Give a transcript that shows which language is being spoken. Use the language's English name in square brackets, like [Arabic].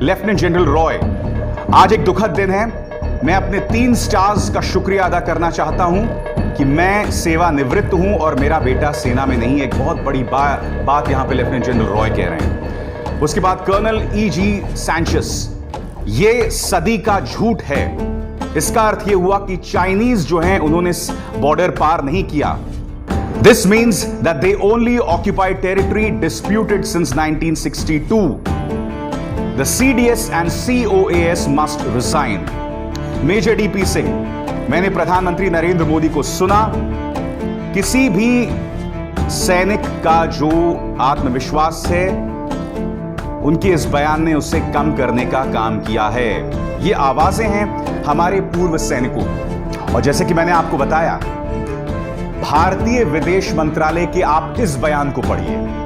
[Hindi] Lieutenant general Roy, आज एक दुखद दिन है। मैं अपने 3 स्टार्स का शुक्रिया अदा करना चाहता हूं कि मैं सेवानिवृत्त हूं और मेरा बेटा सेना में नहीं है। एक बहुत बड़ी बात यहां पे लेफ्टिनेंट जनरल रॉय कह रहे हैं। उसके बाद कर्नल E.G. सैंचेस, ये सदी का झूठ है। इसका अर्थ यह हुआ कि चाइनीज जो हैं उन्होंने बॉर्डर पार नहीं किया। [English] This means that they only occupied territory disputed since 1962. The CDS and COAS must resign. [Hindi] Major DP Singh, मैंने प्रधानमंत्री नरेंद्र मोदी को सुना। किसी भी सैनिक का जो आत्मविश्वास है, उनके इस बयान ने उसे कम करने का काम किया है। ये आवाजें हैं हमारे पूर्व सैनिकों। और जैसे कि मैंने आपको बताया, भारतीय विदेश मंत्रालय के आप इस बयान को पढ़िए।